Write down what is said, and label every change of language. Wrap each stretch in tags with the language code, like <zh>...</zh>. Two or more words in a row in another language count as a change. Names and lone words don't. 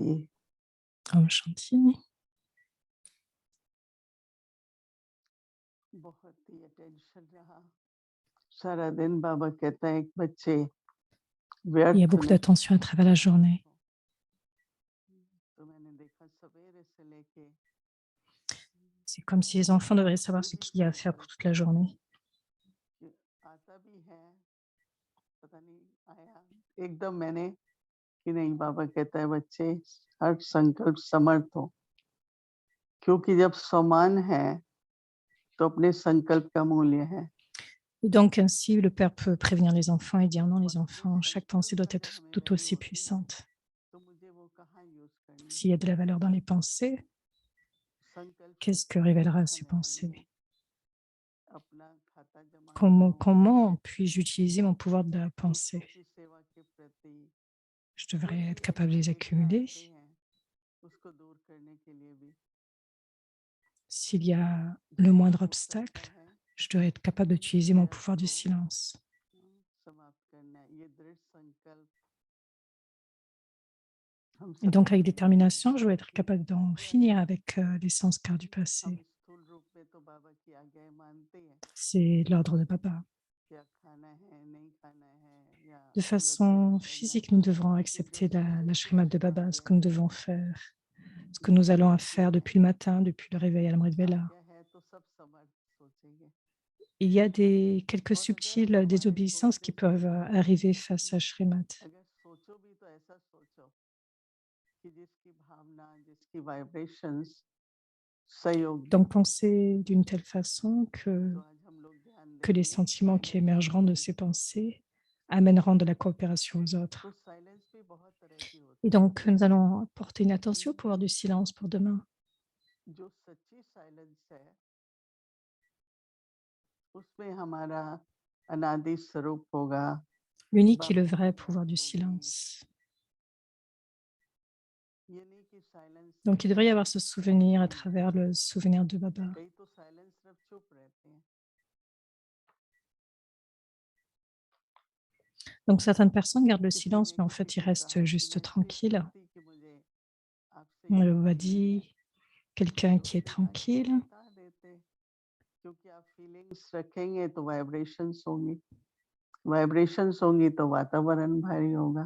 <hi>Om Shanti. बहुत ही अटेंशन रहा सारा दिन। बाबा कहता है एक बच्चे</hi> <fr>Il y a</fr> <hi>व्यर्थ</hi> <fr>beaucoup</fr> <hi>नहीं।</hi> <fr>d'attention à travers la journée.</fr> <hi>तो मैंने देखा सवेरे से लेके</hi> <fr>C'est comme si les enfants devraient savoir ce qu'il y a à faire pour toute la journée.</fr> <hi>कि आता भी है, पता नहीं आया एकदम मैंने कि नहीं। बाबा कहता है बच्चे हर संकल्प समर्थ हो, क्योंकि जब समान है तो अपने संकल्प का मूल्य है।</hi> <fr>Et donc, ainsi, le Père peut prévenir les enfants et dire non, les enfants, chaque pensée doit être tout aussi puissante.</fr> <hi>तो मुझे वो कहाँ यूज करनी</hi> <fr>S'il y a de la valeur dans les pensées,</fr> <hi>संकल्प</hi> <fr>qu'est-ce que révélera ces pensées?</fr> <hi>अपना खाता जमा</hi> <fr>Comment puis-je utiliser mon pouvoir de la pensée?</fr> <hi>की सेवा के प्रति</hi> <fr>Je devrais être capable de les accumuler.</fr> <hi>उसको दूर करने के लिए भी</hi> <fr>S'il y a le moindre obstacle, je dois être capable d'utiliser mon pouvoir du silence.</fr> <hi>समाप्त करना है। ये दृढ़ संकल्प हम</hi> <fr>Et donc, avec détermination, je dois être capable d'en finir avec les sanskars du passé.</fr> <hi>हम स्थूल रूप में तो बाबा की आज्ञाएं मानते हैं,</hi> <fr>C'est l'ordre de Baba.</fr> <hi>क्या खाना है नहीं खाना है या</hi> <fr>De façon physique, nous devrons accepter la Srimad de Baba, ce que nous devons faire, ce que nous allons faire depuis le matin, depuis le réveil à l'Amrit Vela.</fr> <hi>आज्ञा है तो सब समर्थ सोचेंगे।</hi> <fr>Il y a quelques subtiles désobéissances qui peuvent arriver face à Srimad.</fr> <hi>अगर सोचो भी तो ऐसा सोचो कि जिसकी भावना, जिसकी वाइब्रेशंस सहयोगी।</hi> <fr>Donc, pensez d'une telle façon</fr> <hi>तो आज हम लोग ध्यान</hi> <fr>que les</fr> <hi>देंगे</hi> <fr>sentiments qui émergeront de ces pensées amèneront de la coopération aux autres.</fr> <hi>तो साइलेंस भी बहुत तरह की होती</hi> <fr>Et donc, nous allons porter une attention au pouvoir du silence pour demain.</fr> <hi>है। जो सच्ची साइलेंस है उसमें हमारा अनादि स्वरूप होगा।</hi> <fr>L'unique et le vrai pouvoir du silence.</fr> <hi>ये नहीं कि साइलेंस</hi> <fr>Donc, il devrait y avoir ce souvenir à travers le souvenir de Baba.</fr> <hi>कई तो साइलेंस सिर्फ चुप रहते हैं।</hi> <fr>Donc, certaines personnes gardent le</fr> <hi>किसी</hi> <fr>silence,</fr> <hi>ने</hi> <fr>mais en</fr> <hi>किसी</hi> <fr>fait, ils</fr> <hi>को</hi> <fr>restent</fr> <hi>कहा कि</hi> <fr>juste</fr> <hi>मैं इतनी खुश</hi> <fr>tranquilles.</fr> <hi>थी कि मुझे आपसे</hi> <fr>On</fr> <hi>ये</hi> <fr>le</fr> <hi>बात</hi> <fr>voit</fr> <hi>नहीं</hi> <fr>dit,</fr> <hi>आई।</hi> <fr>quelqu'un</fr> <hi>तो</hi> <fr>qui est</fr> <hi>फिर आज तो</hi> <fr>tranquille.</fr> <hi>बता देते, क्योंकि आप फीलिंग्स रखेंगे तो वाइब्रेशंस होंगी, वाइब्रेशंस होंगी तो वातावरण भारी होगा।</hi>